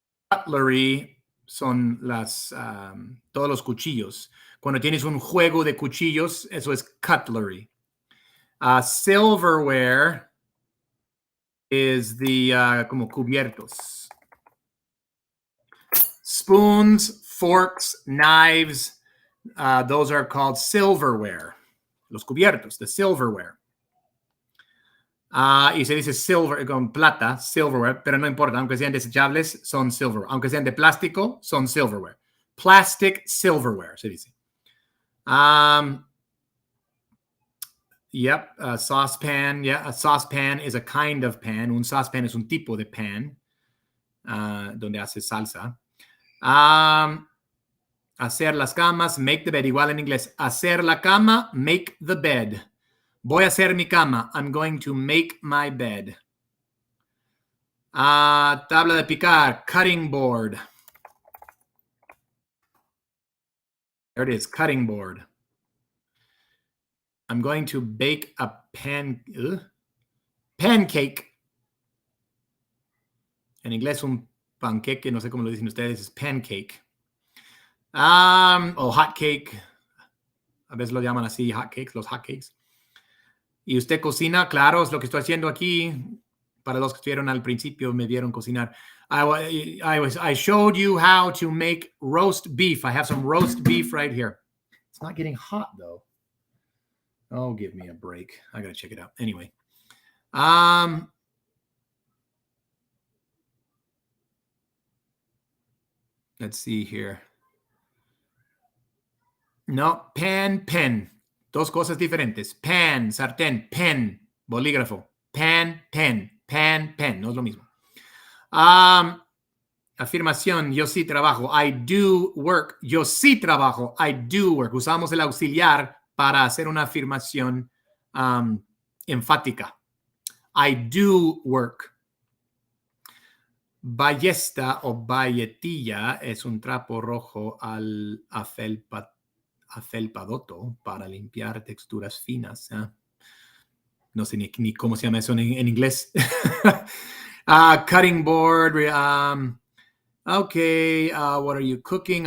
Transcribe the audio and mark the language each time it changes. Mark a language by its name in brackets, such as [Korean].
[Spanish] Cutlery son todos los cuchillos. Cuando tienes un juego de cuchillos, eso es cutlery. [English] Silverware is [Spanish] como cubiertos. [English] Spoons, forks, knives, those are called silverware. [Spanish] Los cubiertos, [English] the silverware. [Spanish] Y se dice silver con plata, silverware, pero no importa, aunque sean desechables, son silverware. Aunque sean de plástico, son silverware. [English] Plastic silverware, [Spanish] se dice. [English] Yep, a saucepan. Yeah, a saucepan is a kind of pan. [Spanish] Un saucepan es un tipo de pan donde hace salsa. Hacer las camas, [English] make the bed. [Spanish] Igual en inglés. Hacer la cama, [English] make the bed. [Spanish] Voy a hacer mi cama. [English] I'm going to make my bed. [Spanish] Tabla de picar, [English] cutting board. There it is, cutting board. I'm going to bake a pancake. [Spanish] En inglés un panqueque, no sé cómo lo dicen ustedes, es pancake. O hot cake. A veces lo llaman así, hot cakes, los hot cakes. Y usted cocina, claro, es lo que estoy haciendo aquí. Para los que estuvieron al principio, me vieron cocinar. [English] I showed you how to make roast beef. I have some roast beef right here. It's not getting hot, though. Oh, give me a break. I got to check it out. Anyway. Let's see here. [Spanish] No, pen. Dos cosas diferentes. Pan, sartén, pen, bolígrafo. Pan, pen. No es lo mismo. Afirmación, yo sí trabajo. [English] I do work. [Spanish] Yo sí trabajo. [English] I do work. [Spanish] Usamos el auxiliar para hacer una afirmación enfática. [English] I do work. [Spanish] Ballesta o bayetilla es un trapo rojo al afelpadoto para limpiar texturas finas. No sé ni cómo se llama eso en inglés. [English] Cutting board. Okay, what are you cooking?